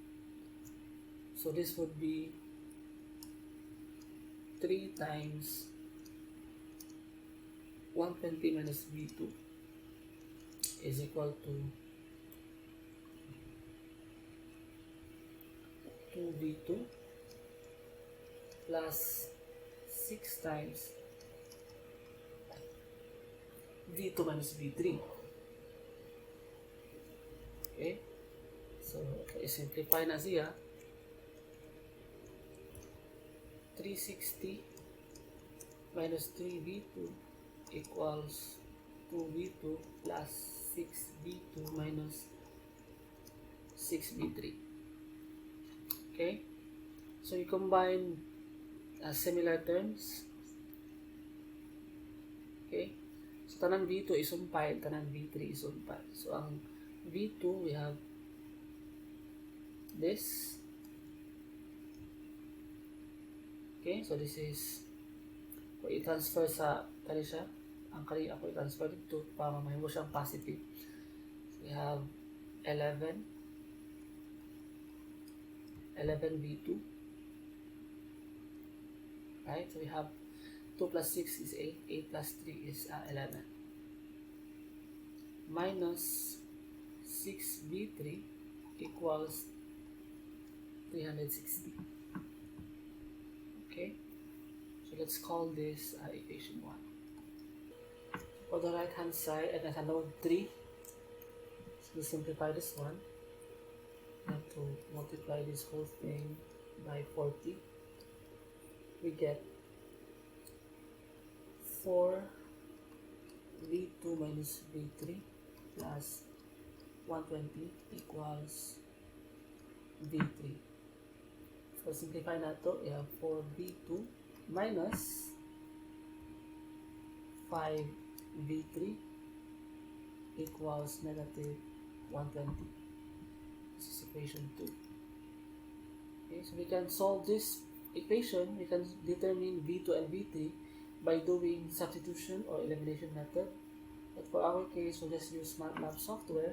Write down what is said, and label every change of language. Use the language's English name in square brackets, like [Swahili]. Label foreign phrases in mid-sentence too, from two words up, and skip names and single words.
[English] So this would be 3 times 120 minus V2 is equal to 2V2 plus 6 times V2 minus V3. Okay? So, [Cebuano] i-simplify na siya. [English] 360 minus 3V2 equals 2V2 plus 6V2 minus 6V3. Okay? So, you combine similar terms. Okay? So, [Cebuano] tanang V2 isumpay, tanang V3 isumpay. So, ang V2, [English] we have this. Okay, so this is, [Cebuano] kung i-transfer sa kali siya, ang kali ako i-transfer dito para mahimo siyang positive. [English] So we have 11V2. Right, so we have 2 plus 6 is 8, 8 plus 3 is 11. Minus 6V3 equals 360. Okay, so let's call this equation 1. For the right hand side, and as a node 3, so to simplify this one, we have to multiply this whole thing by 40. We get 4V2 minus V3 plus 120 equals V3. So, [Filipino] simplify na ito. [English] We have 4V2 minus 5V3 equals negative 120. This is equation 2. Okay, so we can solve this equation. We can determine V2 and V3 by doing substitution or elimination method. But for our case, we'll just use MATLAB software.